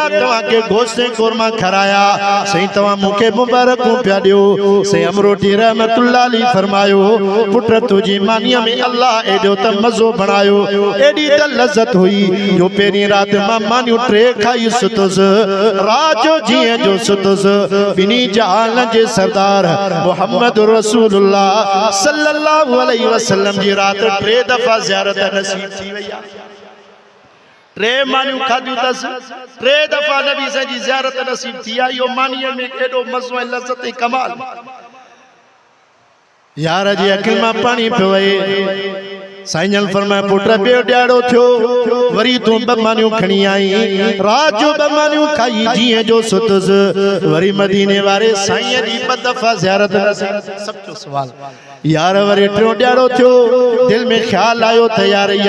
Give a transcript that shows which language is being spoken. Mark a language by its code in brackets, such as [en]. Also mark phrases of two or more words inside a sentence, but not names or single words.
[sd] तव्हांखे गोश्त कोरमा खाराया सही तव्हां मूंखे मुबारक पिया ॾियो सही अमरोटी [ar] رحمة الله عليه [sd] फरमायो पुट तुंहिंजी मानीअ में अल्लाह एॾो त मज़ो बणायो एॾी त लज़त हुई जो पहिरीं राति मां मानियूं 3 खाई सुतुसि रात जो जीअं जो सुतुसि ॿिन्ही जहान जे सरदार मुहम्मद [ar] رسول الله صلى الله عليه وسلم [sd] जी राति 3 दफ़ा ज़ियारत नसीब थी वई आहे 3 मानियूं खाधियूं अथसि 3 दफ़ा नबी साईं जी ज़ियारत नसीब थी आहे इहो मानीअ में एॾो मज़ो ऐं लज़त ऐं कमाल यार जी अखियुनि मां पाणी पियो वहे साईं जन फरमाए पुट ॿियो ॾियारो थियो वरी तूं 2 मानियूं खणी आई रात जो 2 मानियूं खाई जीअं जो सुतुसि वरी मदीने वारे साईं जी 2 दफ़ा ज़ियारत नसीब सच्चो सवाल यार वरी 3 ॾियारो थियो दिल में ख्याल आयो त यार इहा